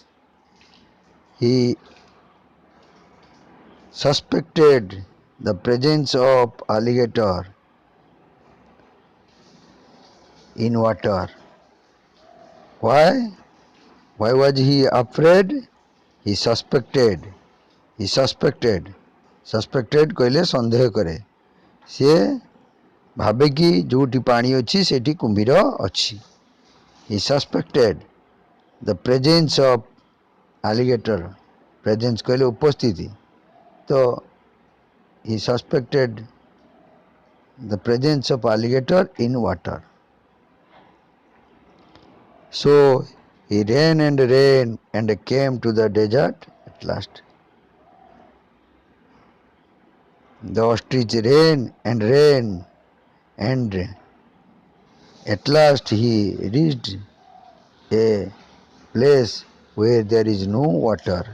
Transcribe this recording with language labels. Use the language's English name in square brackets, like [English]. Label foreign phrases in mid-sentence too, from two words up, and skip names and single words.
[English] He suspected the presence of alligator in water. Why? Why was he afraid? He suspected. He suspected. [Odia] Suspected କହିଲେ ସନ୍ଦେହ କରେ। ସେ ଭାବେ କି ଯୋଉଠି ପାଣି ଅଛି ସେଠି କୁମ୍ଭୀର ଅଛି। [English] He suspected the presence of alligator. [Odia] Presence କହିଲେ ଉପସ୍ଥିତି। [English] ତ he suspected the presence of alligator in water. So he ran and came to the desert at last. The ostrich ran and at last he reached a place where there is no water.